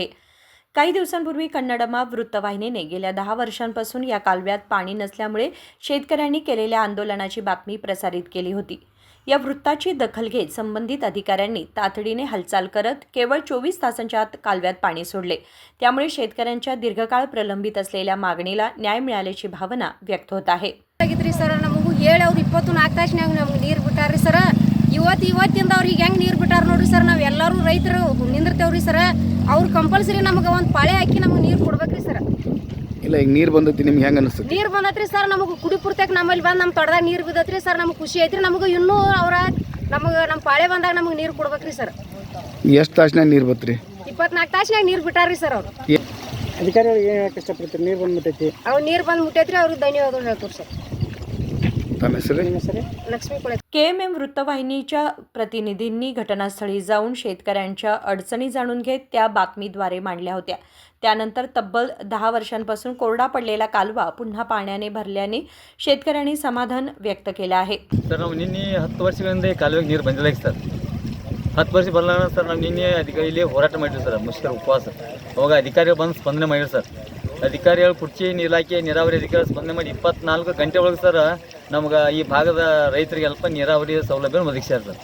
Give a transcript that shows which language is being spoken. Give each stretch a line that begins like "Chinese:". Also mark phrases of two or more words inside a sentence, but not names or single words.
Marathi: काही दिवसांपूर्वी कन्नडमा वृत्तवाहिनीने गेल्या 10 वर्षांपासून या कालव्यात पाणी नसल्यामुळे शेतकऱ्यांनी केलेल्या आंदोलनाची बातमी प्रसारित केली होती. या वृत्ताची दखल घेत संबंधित अधिकाऱ्यांनी तातडीने हालचाल करत केवळ 24 तासांच्या आत कालव्यात पाणी सोडले. त्यामुळे शेतकऱ्यांच्या दीर्घकाळ प्रलंबित असलेल्या मागणीला न्याय मिळाल्याची भावना व्यक्त होत आहे.
Kannada: ಸರ್ ನಮಗೂ ಹೇಳಿ ಅವ್ರು 24 ತಾಸಿನಾಗ ನಮ್ಗೆ ನೀರು ಬಿಟ್ಟಾರ್ರಿ ಸರ್. ಇವತ್ತಿಂದ ಅವ್ರಿಗೆ ಹೆಂಗೆ ನೀರು ಬಿಟ್ಟಾರ ನೋಡ್ರಿ ಸರ್. ನಾವು ಎಲ್ಲರೂ ರೈತರು ನಿಂದಿರ್ತೇವ್ರಿ ಸರ್. ಅವ್ರು ಕಂಪಲ್ಸರಿ ನಮಗೆ ಒಂದು ಪಾಳೆ ಹಾಕಿ ನಮಗೆ ನೀರು ಕೊಡ್ಬೇಕ್ರಿ ಸರ್. ಇಲ್ಲ ಈಗ ನೀರು ಬಂದೈತಿ ನಿಮ್ಗೆ ಹೆಂಗೆ ಅನಿಸ್ತದೆ? ನೀರು ಬಂದತ್ರಿ ಸರ್. ನಮಗೆ ಕುಡಿ ಪೂರ್ತಕ್ಕೆ ನಮ್ಮಲ್ಲಿ ಬಂದು ನಮ್ಮ ತೊಡದಾಗ ನೀರು ಬಿದ್ದತ್ರಿ ಸರ್. ನಮಗೆ ಖುಷಿ ಐತ್ರಿ. ನಮಗೆ ಇನ್ನೂ ನಮ್ಮ ಪಾಳೆ ಬಂದಾಗ ನಮಗೆ ನೀರು ಕೊಡ್ಬೇಕ್ರಿ ಸರ್. ಎಷ್ಟು ತಾಸಿನಾಗ ನೀರು ಬತ್ರಿ? 24 ತಾಸಿನಾಗ ನೀರು ಬಿಟ್ಟಾರ್ರಿ ಸರ್. ಅವರು ಅಧಿಕಾರಿಗಳಿಗೆ ಏನು ಹೇಳಕ್ಕೆ ಇಷ್ಟಪಡ್ತೀರಿ? ನೀರು ಬಂದ್ಬಿಟ್ಟೈತಿ. ಅವ್ರು ನೀರು ಬಂದ್ಬಿಟ್ಟೈತ್ರಿ. ಅವ್ರಿಗೆ ಧನ್ಯವಾದ ಹೇಳ್ತೀವಿ ಸರ್.
Marathi: लक्ष्मी KMM वृत्तवाहिनीच्या प्रतिनिधींनी घटनास्थळी जाऊन शेतकऱ्यांच्या अडचणी जाणून घेत त्या बातमीद्वारे मांडल्या होत्या. त्यानंतर तब्बल 10 वर्षांपासून कोरडा पडलेला कालवा पुन्हा पाण्याने भरल्याने शेतकऱ्यांनी समाधान व्यक्त केलं आहे.
Kannada: ಸರ್ ನಾವು ನಿನ್ನೆ 10 ವರ್ಷಗಳಿಂದ ಕಾಲುವೆಗೆ ನೀರು ಬಂದಿಲ್ಲ ಸರ್. 10 ವರ್ಷ ಬರಲಾರ ಸರ್. ನಾವು ನಿನ್ನೆ ಅಧಿಕಾರಿಯಲ್ಲಿ ಹೋರಾಟ ಮಾಡಿದ್ವಿ ಸರ್, ಮುಷ್ಕರ ಉಪವಾಸ. ಅವಾಗ ಅಧಿಕಾರಿಗಳು ಬಂದು ಸ್ಪಂದನೆ ಮಾಡಿದ್ರು ಸರ್. ಅಧಿಕಾರಿಗಳು ಕುರ್ಚಿ ಇಲಾಖೆ ನೀರಾವರಿ ಅಧಿಕಾರಿ ಸ್ಪಂದನೆ ಮಾಡಿ 24 ಗಂಟೆ ಒಳಗೆ ಸರ್ ನಮ್ಗೆ ಈ ಭಾಗದ ರೈತರಿಗೆ ಅಲ್ಪ ನೀರಾವರಿ ಸೌಲಭ್ಯ ಒದಗಿಸ್ಯಾರ ಸರ್.